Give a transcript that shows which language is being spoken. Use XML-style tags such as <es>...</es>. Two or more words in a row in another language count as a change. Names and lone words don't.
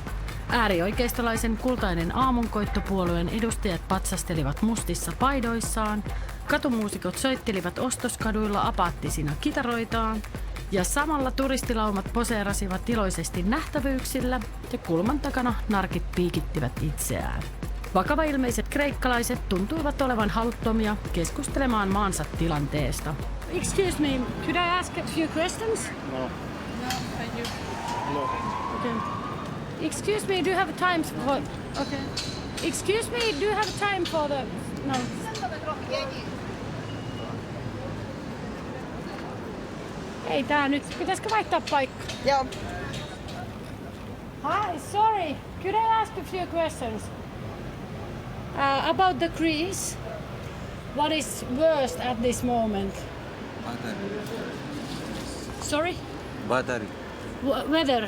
<fi>Äärioikeistolaisen kultainen aamunkoittopuolueen edustajat patsastelivat mustissa paidoissaan, katumuusikot soittelivat ostoskaduilla apaattisina kitaroitaan ja samalla turistilaumat poseerasivat iloisesti nähtävyyksillä ja kulman takana narkit piikittivät itseään. Vakavailmeiset kreikkalaiset tuntuivat olevan haluttomia keskustelemaan maansa tilanteesta.</fi> <en>Excuse me, could I ask a few questions? No. No, thank you. No. Okay. Excuse me, do you have time for... Okay. Excuse me, do you have time for the... No.</en> <fi>Ei tää nyt, pitäisikö vaihtaa paikka? Joo.</fi> <en>Hi, sorry, could I ask a few questions? About the Greece, what is worst at this moment? Sorry? Battery. Weather.</en>